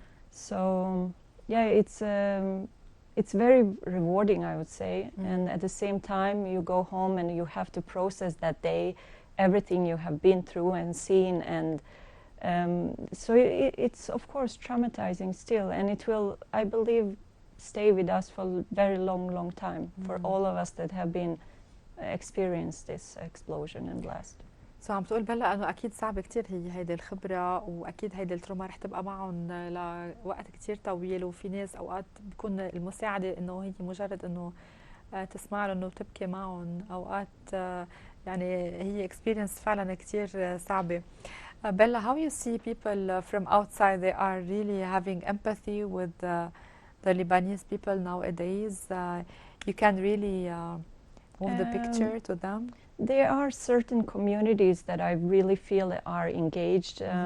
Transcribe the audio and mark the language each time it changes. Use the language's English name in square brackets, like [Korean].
[English] So yeah, it's very rewarding, I would say, and at the same time you go home and you have to process that day, everything you have been through and seen, and so it's of course traumatizing still, and it will, I believe, stay with us for a very long time, for all of us that have been experienced this explosion and blast. [Arabic] So عم تقول بلا انه اكيد صعب كتير هيدي الخبره، واكيد هيدي التروما رح تبقى معهم لوقت كتير طويل، وفي ناس اوقات بكون المساعده انه هي مجرد انه تسمع لهم وتبكي معهم، اوقات يعني هي experience فعلا كتير صعبه. [English] Bella, how you see people from outside, they are really having empathy with the Lebanese people nowadays? You can really move the picture to them? There are certain communities that I really feel are engaged.